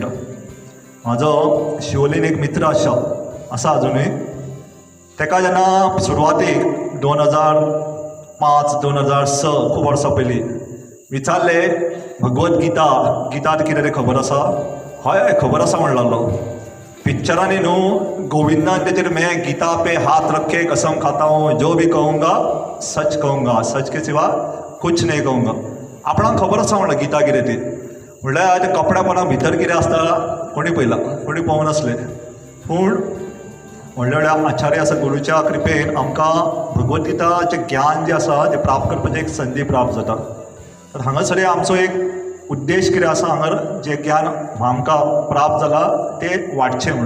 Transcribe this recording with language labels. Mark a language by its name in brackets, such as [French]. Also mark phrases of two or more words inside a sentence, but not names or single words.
[Konkani] म्हाजो शिवोलीन एक मित्र आसा अजुनूय, तेका जेन्ना सुरवातीक 2005-2006 खूब वर्सां पयलीं विचारले भगवद्गीता गीता कितें तें खबर आसा? हय खबर आसा म्हणलेलो। पिक्चरांनी न्हू गोविंदान तेचेर [Hindi] मैं गीता पे हाथ रखे कसम खाता हूँ जो भी कहूँगा सच कहूँगा सच के सिवा कुछ नहीं कहूँगा। [Konkani] आपणाक खबर आसा म्हणलें गीता कितें ती, म्हणल्यार ते कपड्या पोंदा भितर कितें आसता कोणी पळयलां, कोणी पळोवंक नासलें, पूण व्हडल्या व्हडल्या आचार्य आसा गुरूच्या कृपेन आमकां भगवद्गीताचें ज्ञान जें आसा तें प्राप्त करपाची एक संदी प्राप्त जाता। तर हांगासर आमचो एक उद्देश कितें आसा, हांगर जें ज्ञान आमकां प्राप्त जाला तें वाडचें म्हणून।